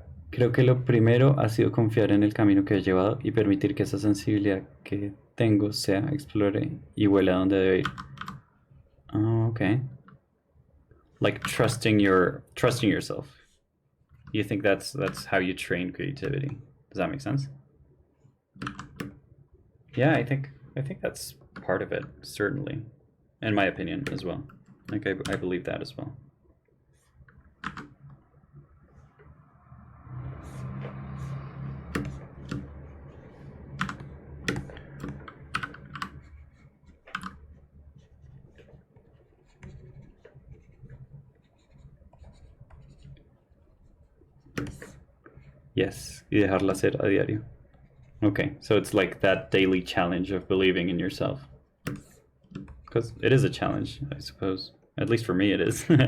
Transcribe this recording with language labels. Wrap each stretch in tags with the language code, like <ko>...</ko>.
<es>Creo que lo primero ha sido confiar en el camino que he llevado y permitir que esa sensibilidad que tengo sea, explore y huele a donde debe ir.</es> <en>Oh, okay. Like trusting yourself. You think that's how you train creativity? Does that make sense? Yeah, I think that's part of it, certainly, in my opinion as well. Like I believe that as well.</en> <es>Yes, y dejarla hacer a diario.</es> <en>Okay, so it's like that daily challenge of believing in yourself. Because it is a challenge, I suppose. At least for me it is.</en>